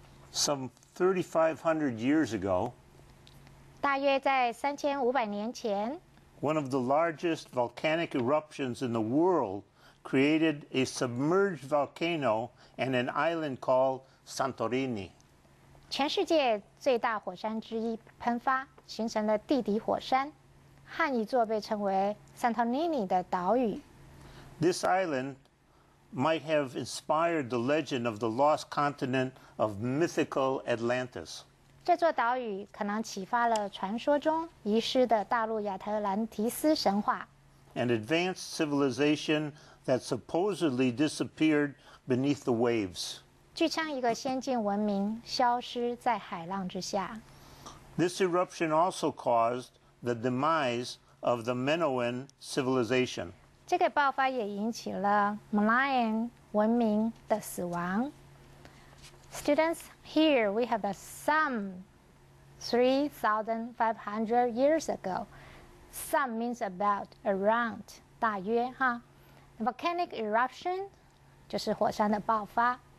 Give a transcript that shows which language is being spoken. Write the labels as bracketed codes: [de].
[en] Some 3,500 years ago, [zh] 大约在3500年前 [en] one of the largest volcanic eruptions in the world created a submerged volcano and an island called Santorini. [zh] 全世界最大火山之一喷发，形成了地底火山和一座被称为 Santorini 的岛屿。 [en] This island might have inspired the legend of the lost continent of mythical Atlantis. [zh] 这座岛屿可能启发了传说中遗失的大陆亚特兰提斯神话。 [en] An advanced civilization that supposedly disappeared beneath the waves. [zh] 据称，一个先进文明消失在海浪之下。 [en] This eruption also caused the demise of the Minoan civilization. [zh] 这个爆发也引起了 Malayan 文明的死亡。 [en] Students, here we have the some 3,500 years ago. Some means about, around, [zh] 大约哈。 [en] Volcanic eruption [zh] 就是火山的爆发。